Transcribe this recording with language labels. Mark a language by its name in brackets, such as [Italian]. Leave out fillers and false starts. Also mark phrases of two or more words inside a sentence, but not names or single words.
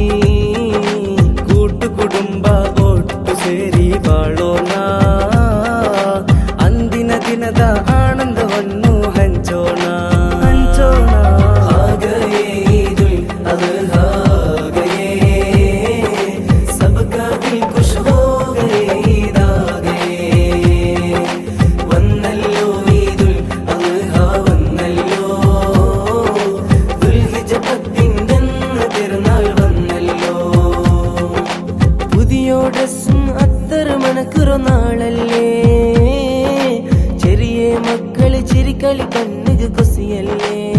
[Kannada] ಕೂಟು ಕುಟುಂಬ ಒಟ್ಟು ಸೇರಿ ಬಾಳೋಣ, ಅಂದಿನ ದಿನದ ಆನಂದವನ್ನು ಹಂಚೋಣ ಹಂಚೋಣ. [Hindi] आ गए ईदुल अदहा गए, सबका दिल खुश हो गए ईद आ गए. [Malayalam] വന്നല്ലോ ഈദുൽ അദ്ഹ വന്നല്ലോ, ദുൽഹിജ്ജ 10 പെരുന്നാൾ വന്നല്ലോ. പുതിയ ഡ്രസ്സും അത്തർ മണക്കുറ നാളല്ലേ, ചെറിയ മക്കള് ചിരിക്കളി കണ്ണുക കൊസിയല്ലേ.